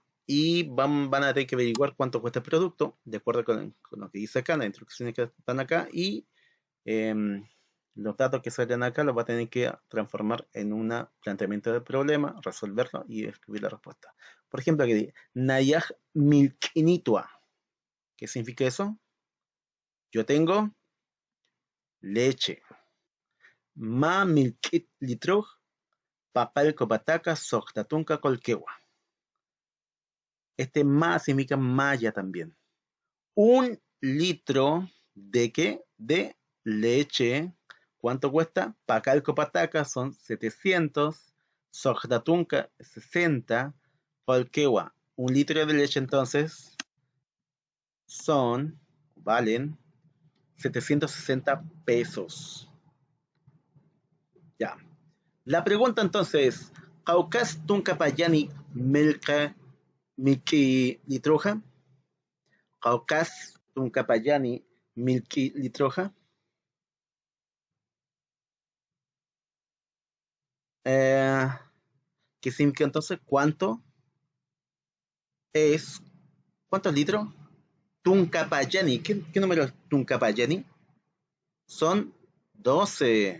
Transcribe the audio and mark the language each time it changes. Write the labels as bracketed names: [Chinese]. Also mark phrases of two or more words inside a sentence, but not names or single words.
[Spanish] Y van a tener que averiguar cuánto cuesta el producto, de acuerdo con lo que dice acá, las instrucciones que están acá, y los datos que salen acá los va a tener que transformar en un planteamiento del problema, resolverlo y escribir la respuesta. Por ejemplo, aquí dice, [Aymara] Nayaj milkinitua. [Spanish] ¿Qué significa eso? Yo tengo leche. [Aymara] Ma milkit litro, papal copataca, soctatunca colquegua. [Spanish] Este ma significa maya también. 1 litro de qué? De leche. ¿Cuánto cuesta? [Aymara] Pacal copataca son 700. Soctatunca 60. Colquegua. [Spanish] 1 litro de leche entonces valen 760 pesos. Ya. La pregunta entonces es, [Aymara] ¿Caucas tuncapayani milki litroja? ¿Caucas tuncapayani milki litroja? [Spanish] Eh, ¿Qué significa entonces? Es, ¿Cuántos litros? [Aymara] Tuncapayani. [Spanish] ¿Qué número es Tuncapayani? Son 12.